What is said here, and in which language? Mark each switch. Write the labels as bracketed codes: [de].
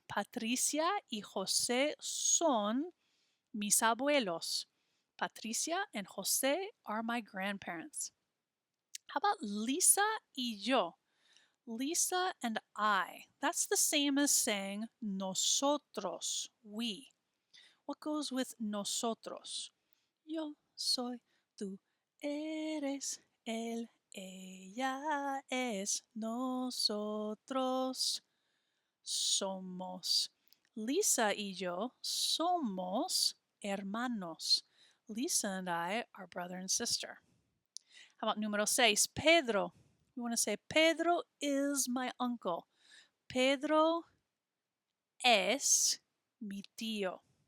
[es] Patricia y José son mis abuelos. [en] Patricia and José are my grandparents. How about [es] Lisa y yo? [en] Lisa and I. That's the same as saying nosotros, we. What goes with nosotros? [es] Yo soy, tú eres, él, ella es, nosotros somos. Lisa y yo somos hermanos. [en] Lisa and I are brother and sister. How about número 6? Pedro. We want to say Pedro is my uncle. [es] Pedro es mi tío.